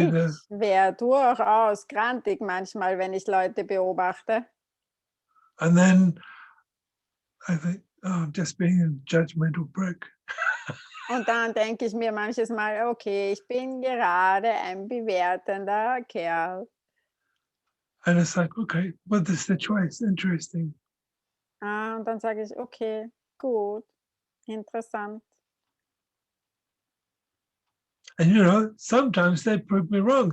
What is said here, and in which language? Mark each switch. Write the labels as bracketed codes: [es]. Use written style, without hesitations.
[de] Ich werde durchaus grantig manchmal, wenn ich Leute beobachte. [en] and then I think, oh, I'm just being a judgmental prick. [de] Und dann denke ich mir manches Mal, okay, ich bin gerade ein bewertender Kerl. [en] And it's like, okay, well, this is the choice. Interesting. [de] Und dann sage ich, okay, gut, interessant. [en] And sometimes they prove me wrong.